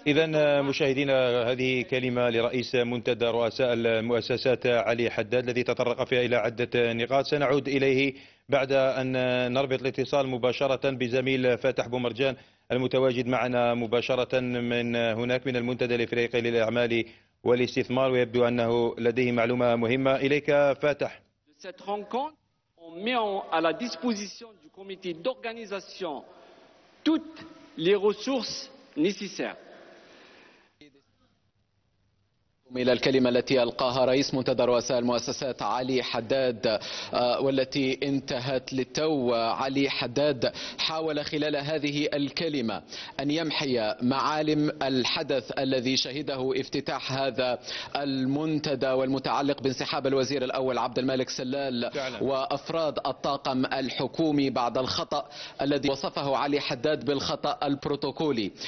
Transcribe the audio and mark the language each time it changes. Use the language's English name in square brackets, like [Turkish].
[Arabic] إذا مشاهدينا، هذه كلمة لرئيس منتدى رؤساء المؤسسات علي حداد الذي تطرق فيها إلى عدة نقاط. سنعود إليه بعد أن نربط الاتصال مباشرة بزميل فاتح بومرجان المتواجد معنا مباشرة من هناك من المنتدى الإفريقي للأعمال والاستثمار، ويبدو أنه لديه معلومة مهمة. إليك فاتح. [French] Cette rencontre, on met à la disposition du comité d'organisation toutes les ressources nécessaires. [Arabic] إلى الكلمة التي ألقاها رئيس منتدى رؤساء المؤسسات علي حداد والتي انتهت للتو. علي حداد حاول خلال هذه الكلمة أن يمحي معالم الحدث الذي شهده افتتاح هذا المنتدى والمتعلق بانسحاب الوزير الأول عبد الملك سلال وأفراد الطاقم الحكومي بعد الخطأ الذي وصفه علي حداد بالخطأ البروتوكولي.